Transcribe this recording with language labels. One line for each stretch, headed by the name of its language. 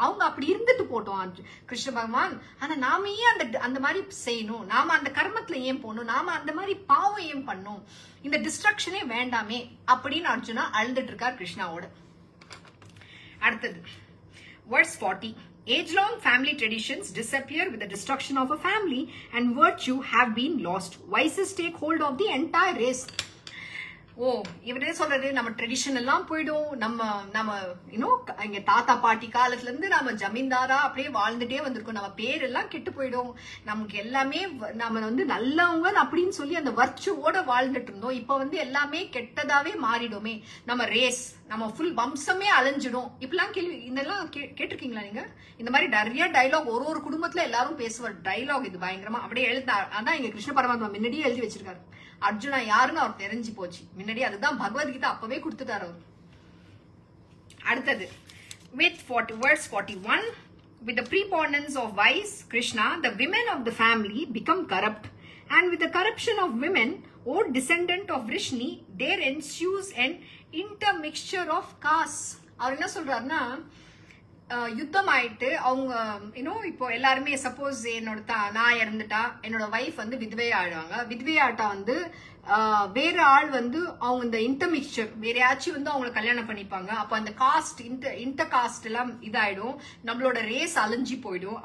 Tamil: அவங்க அப்படி இருந்துட்டு போட்டோம் கிருஷ்ண பகவான், ஆனா நாம ஏன் அந்த மாதிரி செய்யணும், நாம அந்த கர்மத்துல ஏன் போகணும், நாம அந்த மாதிரி பாவம் ஏன் பண்ணணும், இந்த டிஸ்ட்ரக்ஷனே வேண்டாமே அப்படின்னு அர்ஜுனா அழுதுட்டு இருக்கார் கிருஷ்ணாவோட. அடுத்தது verse 40.
English: Age-long family traditions disappear with the destruction of a family, and virtue have been lost. Vices take hold of the entire race.
Tamil: ஓ, இவரே சொல்றது நம்ம ட்ரெடிஷன் எல்லாம் போயிடும், நம்ம இங்க தாத்தா பாட்டி காலத்துல இருந்து நம்ம ஜமீன்தாரா அப்படியே வாழ்ந்துட்டே வந்திருக்கோம், நம்ம பேர் எல்லாம் கெட்டு போயிடும், நமக்கு எல்லாமே நம்ம நல்லவங்க அப்படின்னு சொல்லி அந்த வர்ச்சுவோட வாழ்ந்துட்டு இருந்தோம். இப்ப எல்லாமே கெட்டதாவே மாறிடுமே, நம்ம ரேஸ், நம்ம ஃபுல் வம்சமே அலைஞ்சிடும். இப்பெல்லாம் கேள்வி இதெல்லாம் கேட்டிருக்கீங்களா நீங்க? இந்த மாதிரி நிறைய டைலாக் ஒரு குடும்பத்துல எல்லாரும் பேசுவார் டைலாக். இது பயங்கரமா அப்படியே எழுத, அதான் இங்க கிருஷ்ண பரமாத்மா முன்னாடியே எழுதி வச்சிருக்காரு. அர்ஜுனா யாருன்னு அவர் தெரிஞ்சு போச்சு முன்னாடி, அதுதான் பகவத்கீதா அப்பவே கொடுத்துட்டாரு அவர்.
English: அடுத்தது with verse 41, with the preponderance of vice, Krishna, the women of the family become corrupt, and with the corruption of women, O descendant of Vrishni, there ensues an intermixture of castes.
Tamil: அவர் என்ன சொல்றாருன்னா, யுத்தம் ஆயிட்டு அவங்க இப்போ எல்லாருமே suppose நான் இறந்துட்டா என்னோட வைஃப் விதவை ஆயிடுவாங்க. விதவையாட்டா வேற ஆள் அவங்க இந்த இன்டர்மிக்சர் வேற யாச்சும் அவங்களை கல்யாணம் பண்ணிப்பாங்க. அப்ப அந்த காஸ்ட் இன்டர் காஸ்ட் எல்லாம் இதாயிடும், நம்மளோட ரேஸ் அழிஞ்சு போயிடும்.